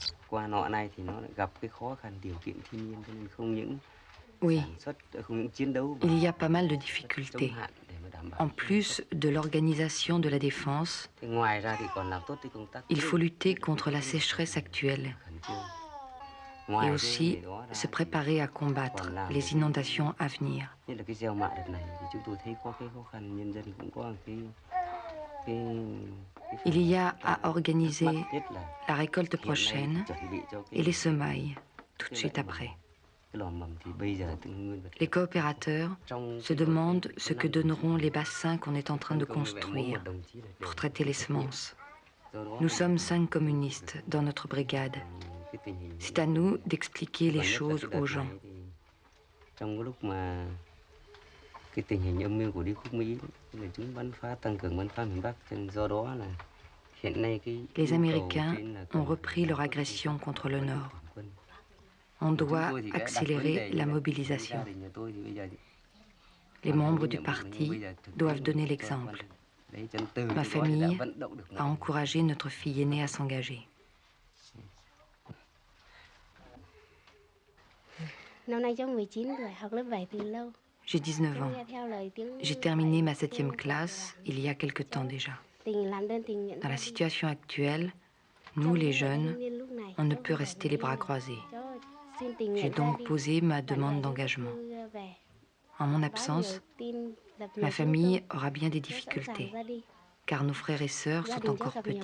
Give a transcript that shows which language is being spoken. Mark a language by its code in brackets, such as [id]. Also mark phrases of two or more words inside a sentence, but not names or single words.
[vi] qua nọ này thì nó lại gặp cái khó khăn điều kiện thiên nhiên cho nên không những [fr] Oui, [vi] sản xuất, không những chiến đấu [fr] il y a pas mal de difficultés. En plus de l'organisation de la défense, [vi] Thế ngoài ra thì còn làm tốt cái công tác [fr] il faut lutter contre la sécheresse actuelle [vi] khẩn trương. [fr] et [vi] Ngoài [fr] aussi [vi] cái đó ra [fr] se [vi] thì [fr] préparer à combattre les inondations à venir. [vi] nhất là cái gieo mạ đợt này thì chúng tôi thấy có cái khó khăn, nhân dân cũng có cái [fr] Il y a à organiser [vi] nhất là [fr] la récolte [vi] hiện nay [fr] prochaine [vi] chuẩn bị cho [fr] et les semailles tout de suite après. [vi] cái lò mầm thì bây giờ từng nguyên vật [fr] Les coopérateurs se demandent ce que donneront les bassins qu'on est en train de construire pour traiter les semences. Nous sommes 5 communistes dans notre brigade. C'est à nous d'expliquer les choses aux gens. [vi] Trong cái lúc mà cái tình hình âm mưu của đế quốc Mỹ là chúng bắn phá tăng cường bắn phá miền Bắc, do đó là hiện nay cái [fr] Les Américains ont repris leur agression contre le Nord. On doit accélérer la mobilisation. Les membres du parti doivent donner l'exemple. Ma famille a encouragé notre fille aînée à s'engager. [vi] Năm nay cháu 19 tuổi, học lớp 7 từ lâu. [fr] J'ai 19 ans. J'ai terminé ma 7e classe il y a quelque temps déjà. Dans la situation actuelle, nous les jeunes, on ne peut rester les bras croisés. J'ai donc posé ma demande d'engagement. En mon absence, ma famille aura bien des difficultés, car nos frères et sœurs sont encore petits.